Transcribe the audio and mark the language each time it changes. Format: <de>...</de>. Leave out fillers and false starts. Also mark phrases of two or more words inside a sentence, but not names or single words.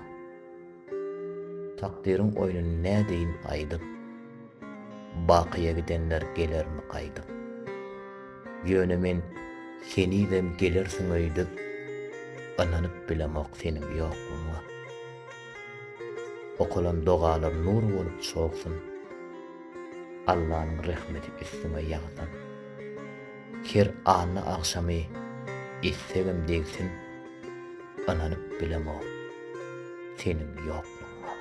<tk>Takdirin oýnuny nädeýin aýdyp, bakyya gidenler gelermi gaýdyp. Ýöne men senidem gelersiň öýdüp, ananyp bilemok seniň ýoklugyňy. Okulan dogalar nur bolup çoksun,</tk> <tr>Allah'ın rahmeti üstüme yağdan.</tr> <tk>Her anı akşamı istegim degsin, ananyp bilemok senin ýoklugyň.</tk>